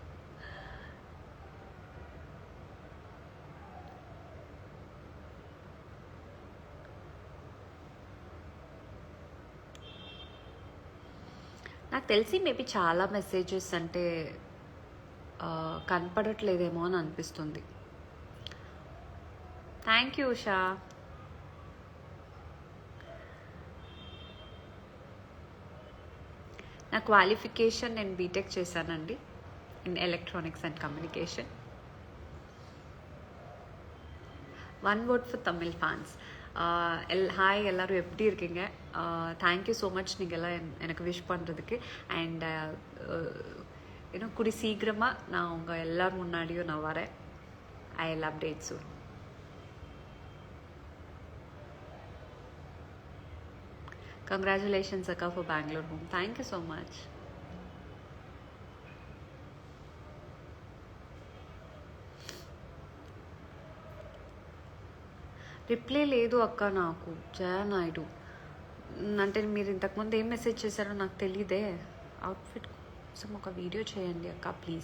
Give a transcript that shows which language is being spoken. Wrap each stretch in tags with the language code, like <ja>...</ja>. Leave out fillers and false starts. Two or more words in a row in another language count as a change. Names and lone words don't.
<te>నాకు తెలిసి మేబీ చాలా మెసేజెస్ అంటే కనపడట్లేదేమో అని అనిపిస్తుంది.</te> <en>thank you Usha.</en> <te>నా క్వాలిఫికేషన్ నేను బీటెక్ చేశానండి</te> <en>in electronics and communication. one word for Tamil fans.</en> <ta>ஹாய், எல்லோரும் எப்படி இருக்கீங்க?</ta> <en>thank you so much</en> <ta>நீங்கள் எல்லாம் எனக்கு விஷ் பண்ணுறதுக்கு. அண்ட் இன்னும் கூடி சீக்கிரமாக நான் உங்கள் எல்லோரும் முன்னாடியும் நான் வரேன்.</ta> <en>I will update soon. Congratulations Akka for Bangalore home. Thank you so much.</en> <te>రిప్లై లేదు అక్క నాకు. జయ నాయుడు అంటే మీరు ఇంతకుముందు ఏం మెసేజ్ చేశారో నాకు తెలియదే. అవుట్ఫిట్ కోసం ఒక వీడియో చేయండి అక్క ప్లీజ్.</te>